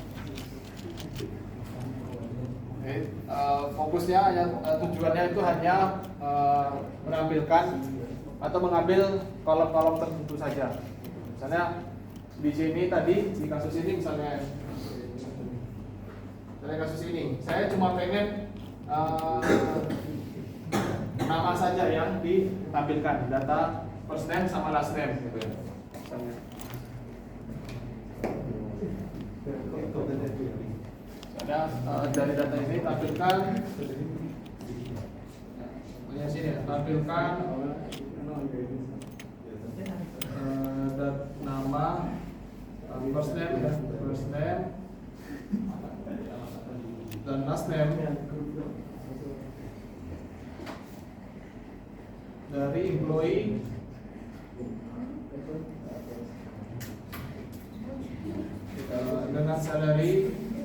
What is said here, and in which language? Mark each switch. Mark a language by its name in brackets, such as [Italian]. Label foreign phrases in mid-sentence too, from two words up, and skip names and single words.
[Indonesian] Fokusnya tujuannya itu hanya menampilkan atau mengambil kolom-kolom tertentu saja. Misalnya di sini tadi di kasus ini misalnya kasus ini, saya cuma pengen nama saja yang ditampilkan, data [English] first name [Indonesian] sama [English] last name [Indonesian] gitu ya. Ada dari data ini tampilkan tampilkan nama [English] first name [Indonesian] dan [English] last name [Indonesian] dari employee dengan salary